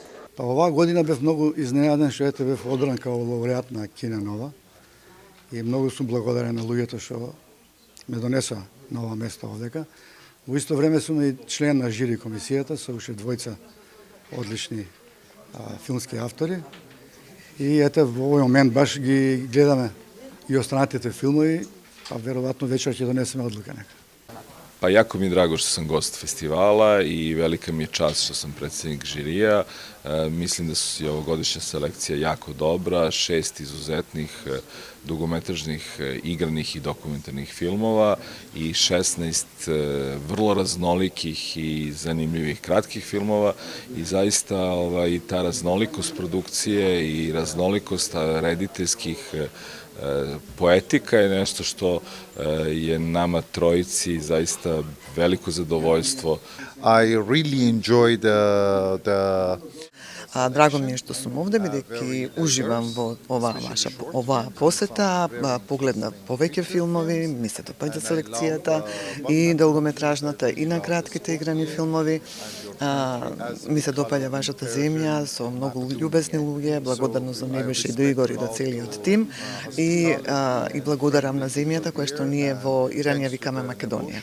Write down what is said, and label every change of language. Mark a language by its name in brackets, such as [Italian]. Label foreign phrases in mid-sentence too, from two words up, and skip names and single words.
[Macedonian] Оваа година бев многу изненаден што ете бев одбран као лауреат на Кине Нова и многу сум благодарен на луѓето што ме донесоа на ова место овдека. Во исто време сум и член на жири комисијата со уште двојца одлични филмски автори. И ете во овој момент баш ги гледаме и останатите филмови, па веројатно вечер ќе донесеме одлука нека. [Serbian] Pa jako mi je drago što sam gost festivala i velika mi je čast što sam predsednik žirija. Mislim da su i ovogodišnja selekcija jako dobra, 6 izuzetnih dugometražnih igranih i dokumentarnih filmova i 16 vrlo raznolikih i zanimljivih kratkih filmova i zaista ta raznolikost produkcije i raznolikost rediteljskih poetika je nešto što je nama trojici zaista veliko zadovoljstvo. [English] I really enjoyed [Macedonian] Драго ми е што сум овде, бидејќи уживам во оваа посета, погледна повеќе филмови, ми се допаѓа селекцијата и долгометражната и на кратките играни филмови. Ми се допаѓа вашата земја со многу љубезни луѓе, благодарно за Небиша и до Игор и до целиот тим и благодарам на земјата која што ние во Иран ја викаме Македонија.